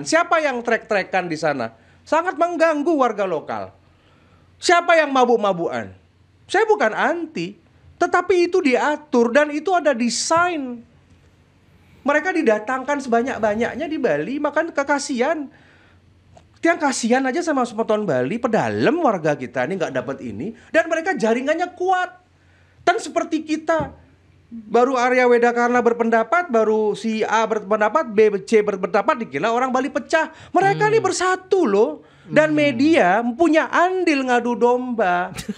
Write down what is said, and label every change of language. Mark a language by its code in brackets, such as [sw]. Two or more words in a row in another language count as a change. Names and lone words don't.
[id] Siapa yang trek-trekan di sana? Sangat mengganggu warga lokal. Siapa yang mabuk-mabukan? Saya bukan anti, tetapi itu diatur dan itu ada desain. Mereka didatangkan sebanyak-banyaknya di Bali, makan kekasian. Tiang kasihan aja sama semeton Bali, pedalam warga kita ini nggak dapat ini, dan mereka jaringannya kuat. Dan seperti kita, baru Arya Wedakarna berpendapat, baru si A berpendapat, B, C berpendapat, dikira orang Bali pecah. Mereka ini bersatu loh. Dan media punya andil ngadu domba.